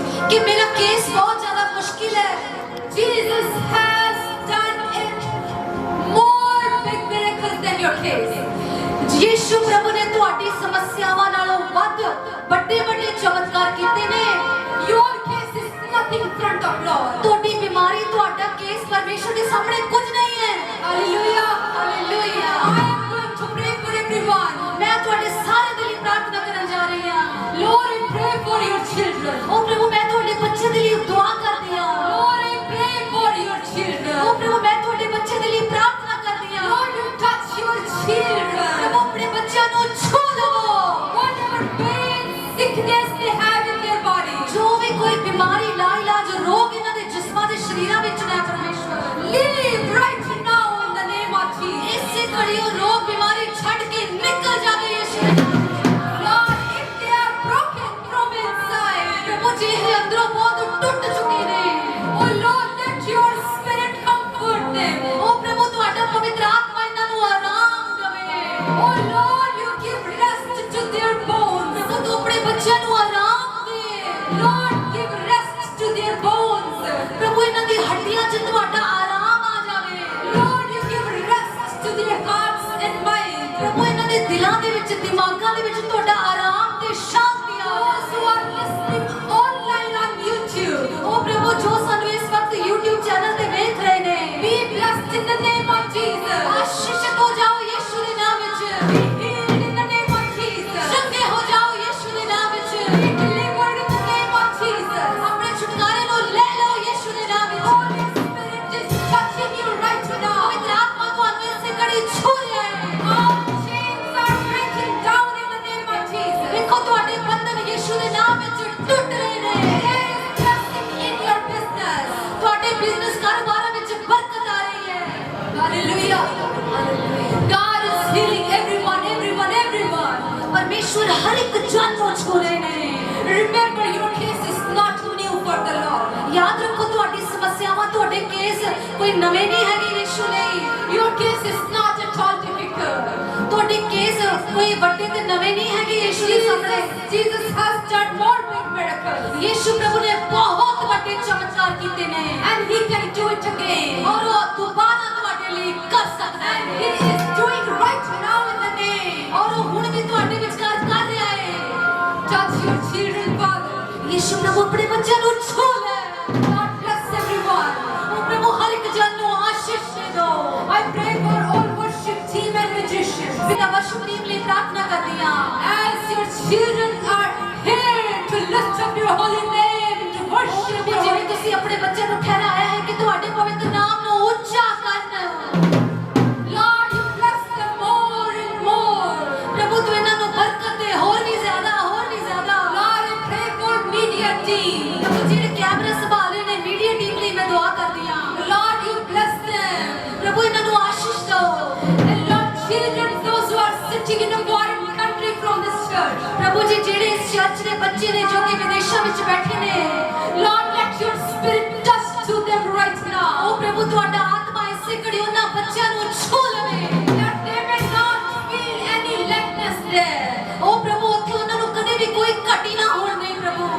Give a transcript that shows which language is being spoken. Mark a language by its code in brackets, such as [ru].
[hi] कि मेरा केस बहुत ज्यादा मुश्किल है। [en] Jesus has done it more big miracles than your case. [hi] यीशु प्रभु ने [pa] ਤੁਹਾਡੀ ਸਮੱਸਿਆਵਾਂ ਨਾਲੋਂ ਵੱਧ ਵੱਡੇ ਵੱਡੇ ਚਮਤਕਾਰ ਕੀਤੇ ਨੇ। [en] Your case is nothing in front of Lord. [pa] ਤੁਹਾਡੀ ਬਿਮਾਰੀ ਤੁਹਾਡਾ ਕੇਸ ਪਰਮੇਸ਼ਰ ਦੇ ਸਾਹਮਣੇ ਕੁਝ ਨਹੀਂ ਹੈ। [en] Hallelujah. [pa] Hallelujah. [en] I am going to pray for everyone. [pa] मैं ਤੁਹਾਡੇ ਸਾਰੇ ਦੇ ਲਈ ਪ੍ਰਾਰਥਨਾ ਕਰਨ ਜਾ ਰਹੀ ਹਾਂ। [en] Lord, I pray for your children. [hi] ओ प्रभु मैं [pa] ਤੁਹਾਡੇ ਬੱਚੇ ਦੇ ਲਈ ਦੁਆ ਕਰਦੀ ਹਾਂ। [en] Lord, I pray for your children. [hi] ओ प्रभु मैं [pa] ਤੁਹਾਡੇ ਬੱਚੇ ਦੇ ਲਈ ਪ੍ਰਾਰਥਨਾ ਕਰਦੀ ਹਾਂ। [en] Lord, you touch your children. [pa] प्रभु ਆਪਣੇ ਬੱਚਿਆਂ ਨੂੰ ਛੂ ਲਵੋ। [en] Whatever pain, sickness they have in their body. [pa] ਜੋ ਵੀ ਕੋਈ ਬਿਮਾਰੀ ਲਾਇਲਾਜ ਰੋਗ ਇਹਨਾਂ ਦੇ ਜਿਸਮਾਂ ਦੇ ਸ਼ਰੀਰਾਂ ਵਿੱਚ ਹੈ ਪਰਮੇਸ਼ਵਰ, [en] Leave right now in the name of Jesus. [pa] ਇਸੇ ਘੜੀ ਉਹ ਰੋਗ ਬਿਮਾਰੀ ਛੱਡ ਕੇ ਨਿਕਲ ਜਾਵੇ ਯਿਸੂ ਦੇ ਨਾਮ ਵਿੱਚ। [en] Lord, if they are broken from inside, [pa] प्रभु जी ਇਹ ਅੰਦਰੋਂ ਬਹੁਤ ਟੁੱਟ ਚੁੱਕੇ ਨੇ। [en] oh Lord, let your spirit comfort them. [pa] ओ प्रभु ਤੁਹਾਡਾ ਪਵਿੱਤਰ ਆਤਮਾ ਇਹਨਾਂ ਨੂੰ ਆਰਾਮ ਦੇਵੇ। [en] Oh Lord, you give rest to their bones. [pa] प्रभु ਤੂੰ ਆਪਣੇ ਬੱਚਿਆਂ ਨੂੰ ਆਰਾਮ ਦੇ। [en] Lord, give rest to their bones. [pa] प्रभु ਇਹਨਾਂ ਦੀ ਹੱਡੀਆਂ 'ਚ ਤੁਹਾਡਾ ਆਰਾਮ ਆ ਜਾਵੇ। [en] Lord, you give rest to their hearts and minds. [pa] प्रभु ਇਹਨਾਂ ਦੇ ਦਿਲਾਂ ਦੇ ਵਿੱਚ ਦਿਮਾਗਾਂ ਦੇ ਵਿੱਚ ਤੁਹਾਡਾ ਆਰਾਮ ਤੇ ਸ਼ਾਂਤੀ ਆ [en] Those who are listening online on YouTube, [hi] ओ प्रभु जो [pa] ਸਾਨੂੰ ਇਸ ਵਕਤ YouTube ਚੈਨਲ ਤੇ ਵੇਖ ਰਹੇ ਨੇ, [en] be blessed in the name of Jesus. [pa] ਆਸ਼ੀਸ਼ਿਤ ਹੋ ਜਾਓ ਯਿਸੂ ਦੇ ਨਾਮ ਵਿੱਚ। [en] Be healed in the name of Jesus. [pa] ਚੰਗੇ ਹੋ ਜਾਓ ਯਿਸੂ ਦੇ ਨਾਮ ਵਿੱਚ। [en] Be delivered in the name of Jesus. [pa] ਆਪਣੇ ਛੁਟਕਾਰੇ ਨੂੰ ਲੈ ਲਓ ਯਿਸੂ ਦੇ ਨਾਮ ਵਿੱਚ। [en] Holy Spirit is touching you right now. [pa] ਪਵਿੱਤਰ ਆਤਮਾ ਤੁਹਾਨੂੰ ਇਸੇ ਘੜੀ ਛੂ ਰਿਹਾ ਹੈ। [en] All chains are breaking down in the name of Jesus. [pa] ਵੇਖੋ ਤੁਹਾਡੇ ਬੰਧਨ ਯਿਸੂ ਦੇ ਨਾਮ ਵਿੱਚ ਟੁੱਟ ਰਹੇ ਨੇ। [en] There is blessing in your business. [pa] ਤੁਹਾਡੇ ਬਿਜ਼ਨਸ ਕਾਰੋਬਾਰਾਂ ਵਿੱਚ ਬਰਕਤ ਆ ਰਹੀ ਹੈ। [en] Hallelujah. God is healing everyone, everyone, everyone. [pa] ਪਰਮੇਸ਼ਵਰ ਹਰ ਇੱਕ ਜਨ ਨੂੰ ਛੂ ਰਹੇ ਨੇ। [en] Remember, your case is not too new for the Lord. [hi] याद रखो [pa] ਤੁਹਾਡੀ ਸਮੱਸਿਆਵਾਂ ਤੁਹਾਡੇ ਕੇਸ ਕੋਈ ਨਵੇਂ ਨਹੀਂ ਹੈਗੇ ਯਿਸੂ ਲਈ [en] Your case is not at all difficult. [pa] ਤੁਹਾਡੇ ਕੇਸ ਕੋਈ ਵੱਡੇ ਤੇ ਨਵੇਂ ਨਹੀਂ ਹੈਗੇ ਯਿਸੂ ਦੇ ਸਾਹਮਣੇ [en] Jesus has done more big miracles. [pa] ਯਿਸੂ ਪ੍ਰਭੂ ਨੇ ਬਹੁਤ ਵੱਡੇ ਚਮਤਕਾਰ ਕੀਤੇ ਨੇ [en] And He can do it again. [pa] ਔਰ ਉਹ ਦੁਬਾਰਾ ਤੁਹਾਡੇ ਲਈ ਕਰ ਸਕਦਾ [en] And [pa] ਹੈ [en] He is doing right now in the name. [pa] ਔਰ ਉਹ ਹੁਣ ਵੀ ਤੁਹਾਡੇ ਵਿਚਕਾਰ ਕਰ ਰਿਹਾ ਹੈ [en] Touch your children, Father. [pa] ਯਿਸੂ ਪ੍ਰਭੂ ਆਪਣੇ ਬੱਚਿਆਂ ਨੂੰ ਛੂ ਲੈ [en] God bless everyone. [pa] ਉਹ ਪ੍ਰਭੂ ਹਰ ਇੱਕ ਜਨ ਨੂੰ ਆਸ਼ੀਸ਼ ਦੇ ਦਿਓ [en] I pray for all worship team and musicians. [pa] ਮੈਂ ਵਰਸ਼ਿਪ ਟੀਮ ਲਈ ਪ੍ਰਾਰਥਨਾ ਕਰਦੀ ਹਾਂ [en] As your children are here to lift up your holy name, to worship your [pa] ਜਿਵੇਂ [en] holy [pa] ਤੁਸੀਂ ਆਪਣੇ ਬੱਚਿਆਂ ਨੂੰ ਠਹਿਰਾਇਆ ਹੈ ਕਿ ਤੁਹਾਡੇ ਪਵਿੱਤਰ ਨਾਮ ਨੂੰ ਉੱਚਾ ਕਰਨ [en] Lord, you bless them more and more. [pa] ਪ੍ਰਭੂ ਤੂੰ ਇਹਨਾਂ ਨੂੰ ਬਰਕਤ ਦੇ ਹੋਰ ਵੀ ਜ਼ਿਆਦਾ [en] Lord, I pray for media team. [pa] ਪ੍ਰਭੂ ਜਿਹੜੇ ਕੈਮਰਾ ਸੰਭਾਲ ਰਹੇ ਨੇ ਮੀਡੀਆ ਟੀਮ ਲਈ ਮੈਂ ਦੁਆ ਕਰਦੀ ਹਾਂ [en] Lord, you bless them. [pa] ਪ੍ਰਭੂ ਇਹਨਾਂ ਨੂੰ ਆਸ਼ੀਸ਼ ਦਿਓ [en] And Lord, children, those who are sitting in a foreign country from this church. [pa] ਪ੍ਰਭੂ ਜੀ ਜਿਹੜੇ ਇਸ ਚਰਚ ਦੇ ਬੱਚੇ ਨੇ ਜੋ ਕਿ ਵਿਦੇਸ਼ਾਂ ਵਿੱਚ ਬੈਠੇ ਨੇ [en] Lord, let your spirit touch to them right now. [pa] ਉਹ ਪ੍ਰਭੂ ਤੁਹਾਡਾ ਆਤਮਾ ਇਸੇ ਘੜੀ ਉਹਨਾਂ ਬੱਚਿਆਂ ਨੂੰ ਛੂ ਲਵੇ [en] That they may not feel any lackness there. [pa] ਉਹ ਪ੍ਰਭੂ ਉੱਥੇ ਉਹਨਾਂ ਨੂੰ ਕਦੇ ਵੀ ਕੋਈ ਘਟੀ ਨਾ ਹੋਣ ਦੇ ਪ੍ਰਭੂ